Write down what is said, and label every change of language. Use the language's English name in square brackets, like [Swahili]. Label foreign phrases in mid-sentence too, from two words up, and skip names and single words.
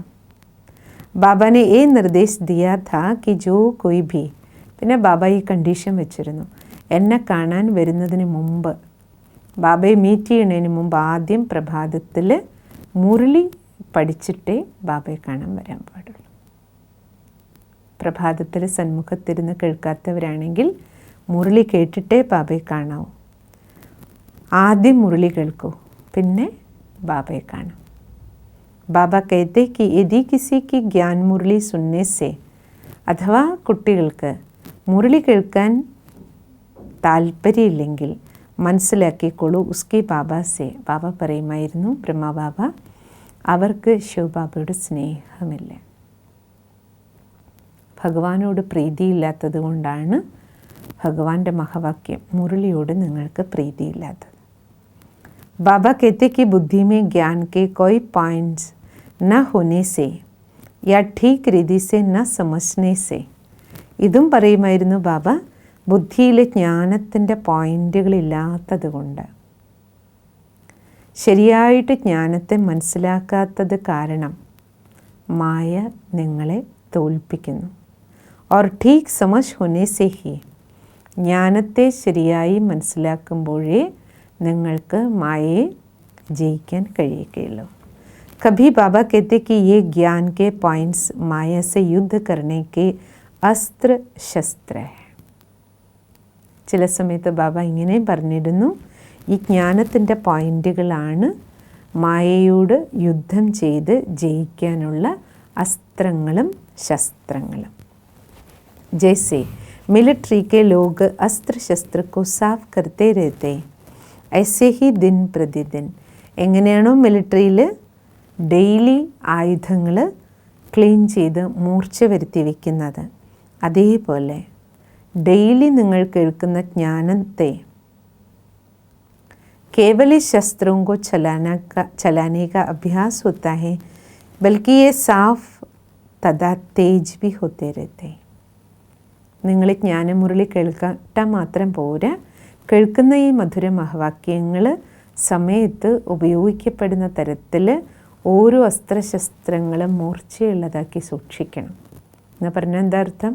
[Hindi] बाबा ने ये निर्देश दिया था कि जो कोई भी, [Malayalam] പിന്നെ ബാബ ഈ കണ്ടീഷൻ വെച്ചിരുന്നു, എന്നെ കാണാൻ വരുന്നതിന് മുമ്പ്, ബാബയെ മീറ്റ് ചെയ്യുന്നതിന് മുമ്പ് ആദ്യം പ്രഭാതത്തിൽ മുരളി പഠിച്ചിട്ടേ ബാബയെ കാണാൻ വരാൻ പാടുള്ളൂ. പ്രഭാതത്തിൽ സന്മുഖത്തിരുന്ന് കേൾക്കാത്തവരാണെങ്കിൽ മുരളി കേട്ടിട്ടേ ബാബയെ കാണാവൂ. ആദ്യം മുരളി കേൾക്കൂ, പിന്നെ ബാബയെ കാണാം. [Hindi] ബാബ कहते कि यदि किसी की ज्ञान मुरली सुनने से, [Malayalam] അഥവാ കുട്ടികൾക്ക് മുരളി കേൾക്കാൻ താല്പര്യമില്ലെങ്കിൽ മനസ്സിലാക്കിക്കോളൂ, [Hindi] उसकी बाबा से, [Malayalam] ബാബ പറയുമായിരുന്നു ബ്രഹ്മബാബ, അവർക്ക് ശിവബാബയുടെ സ്നേഹമില്ല. ഭഗവാനോട് പ്രീതിയില്ലാത്തത് കൊണ്ടാണ് ഭഗവാന്റെ മഹാവാക്യം, മുരളിയോട് നിങ്ങൾക്ക് പ്രീതിയില്ലാത്തത്. [Hindi] बाबा कहते कि बुद्धि में ज्ञान के कोई पॉइंट्स न होने से या ठीक रीति से न समझने से, [Malayalam] ഇതും പറയുമായിരുന്നു ബാബ, ബുദ്ധിയിലെ ജ്ഞാനത്തിൻ്റെ പോയിൻ്റുകളില്ലാത്തത് കൊണ്ട്, ശരിയായിട്ട് ജ്ഞാനത്തെ മനസ്സിലാക്കാത്തത് കാരണം മായ നിങ്ങളെ തോൽപ്പിക്കുന്നു. [Hindi] और ठीक समझ होने से ही, [Malayalam] ജ്ഞാനത്തെ ശരിയായി മനസ്സിലാക്കുമ്പോഴേ നിങ്ങൾക്ക് മായയെ ജയിക്കാൻ കഴിയുകയുള്ളൂ. [Hindi] कभी बाबा कहते कि ये ज्ञान के पॉइंट्स माया से युद्ध करने के अस्त्र शस्त्र है. [Malayalam] ചില സമയത്ത് ബാബ ഇങ്ങനെ പറഞ്ഞിരുന്നു, ഈ ജ്ഞാനത്തിൻ്റെ പോയിൻ്റുകളാണ് മായയോട് യുദ്ധം ചെയ്ത് ജയിക്കാനുള്ള അസ്ത്രങ്ങളും ശസ്ത്രങ്ങളും. [Hindi] जैसे मिलिट्री के लोग अस्त्र शस्त्र को साफ करते रहते, ऐसे ही दिन प्रतिदिन, [Malayalam] എങ്ങനെയാണോ മിലിറ്ററിയിൽ ഡെയിലി ആയുധങ്ങൾ ക്ലീൻ ചെയ്ത് മൂർച്ച വരുത്തി വയ്ക്കുന്നത്, അതേപോലെ ഡെയിലി നിങ്ങൾ കേൾക്കുന്ന ജ്ഞാനത്തെ [Hindi] केवल इस शस्त्रों को चलाने का अभ्यास होता है, बल्कि ये साफ तथा तेज भी होते रहते. [Malayalam] നിങ്ങൾ ജ്ഞാനമുരളി കേൾക്കാൻ മാത്രം പോരാ, കേൾക്കുന്ന ഈ മധുര മഹാവാക്യങ്ങൾ സമയത്ത് ഉപയോഗിക്കപ്പെടുന്ന തരത്തിൽ ഓരോ അസ്ത്രശസ്ത്രങ്ങളും മൂർച്ചയുള്ളതാക്കി സൂക്ഷിക്കണം. എന്ന് പറഞ്ഞാൽ എന്താ അർത്ഥം?